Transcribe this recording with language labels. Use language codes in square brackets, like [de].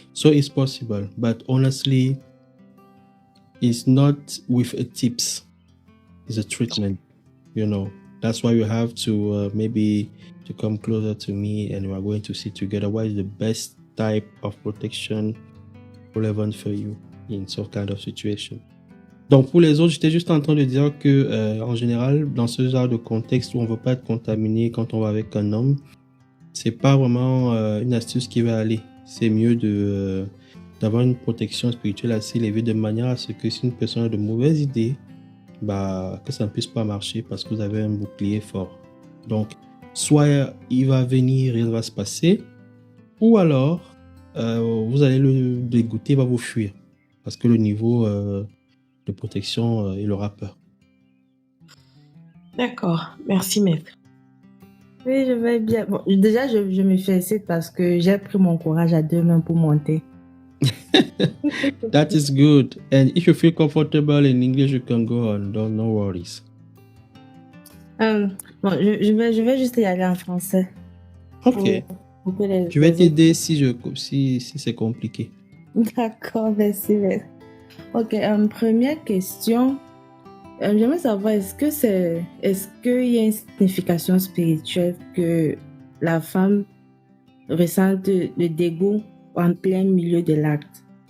[en] So it's possible, but honestly, it's not with a tips. It's a treatment, you know. That's why you have to maybe to come closer to me, and we are going to see together what is the best type of protection relevant for you in some kind of situation. [fr] Donc pour les autres, j'étais juste en train de dire que en général, dans ce genre de contexte où on ne veut pas être contaminé quand on va avec un homme, c'est pas vraiment une astuce qui va aller. C'est mieux d'avoir une protection spirituelle assez élevée de manière à ce que si une personne a de mauvaises idées, que ça ne puisse pas marcher parce que vous avez un bouclier fort. Donc, soit il va venir, il va se passer, ou alors vous allez le dégoûter, il va vous fuir parce que le niveau de protection, il aura peur. D'accord. Merci, maître. Oui, je vais bien. Bon, déjà, je me félicite parce que j'ai pris mon courage à 2 mains pour monter. [en] That is good. And if you feel comfortable in English, you can go on. No worries. [fr] Bon, je vais juste y aller en français. Ok. Pour que les- Je vais les- t'aider si c'est compliqué. D'accord, merci. Ok, première question. J'aimerais savoir, est-ce qu'il y a une signification spirituelle que la femme ressente le dégoût en plein milieu de l'acte?